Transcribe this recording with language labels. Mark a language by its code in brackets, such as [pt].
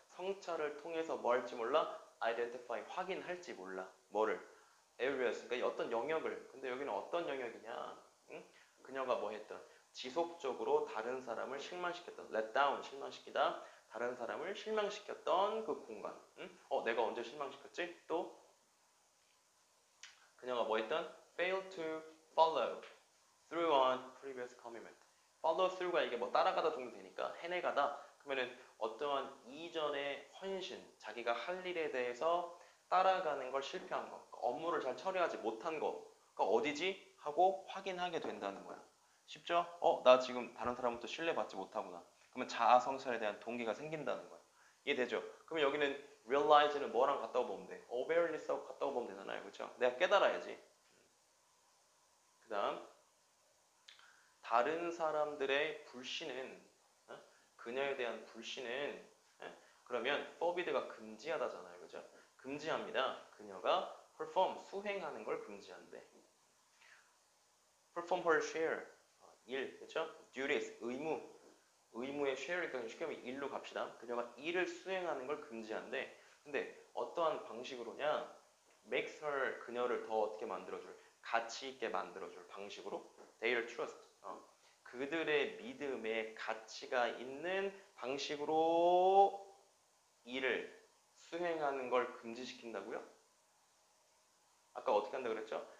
[ko] 성찰을 통해서 뭐 할지 몰라? identify 확인할지 몰라. 뭐를? areas, 그러니까 어떤 영역을. 근데 여기는 어떤 영역이냐? 응? 그녀가 뭐 했던? 지속적으로 다른 사람을 실망시켰던, [en] let down, [ko] 실망시키다. 다른 사람을 실망시켰던 그 공간. 응? 내가 언제 실망시켰지? 또 그녀가 뭐 했던? [en] fail to follow through on previous commitment. [ko] follow through가 이게 뭐 따라가다 정도 되니까 해내가다. 그러면은 어떠한 이전의 헌신, 자기가 할 일에 대해서 따라가는 걸 실패한 거, 업무를 잘 처리하지 못한 거가 어디지? 하고 확인하게 된다는 거야. 쉽죠? 나 지금 다른 사람부터 신뢰받지 못하구나. 그러면 자아 성찰에 대한 동기가 생긴다는 거야. 이해되죠? 그러면 여기는 realize는 뭐랑 갖다 보면 돼? awareness하고 갖다 보면 되잖아요. 그렇죠? 내가 깨달아야지. 그 다음 다른 사람들의 불신은 그녀에 대한 불신은 그러면 forbidd가 금지하다잖아요. 그죠? 금지합니다. 그녀가 perform, 수행하는 걸 금지한대. [en] perform her share, [ko] 일, 그죠? duties, 의무의 share니까 쉽게 하면 일로 갑시다. 그녀가 일을 수행하는 걸 금지한대. 근데 어떠한 방식으로냐? [en] makes her, [ko] 그녀를 더 어떻게 만들어줄? 가치 있게 만들어줄 방식으로 [en] their trust, [ko] 그들의 믿음에 가치가 있는 방식으로 일을 수행하는 걸 금지시킨다고요? 아까 어떻게 한다 그랬죠?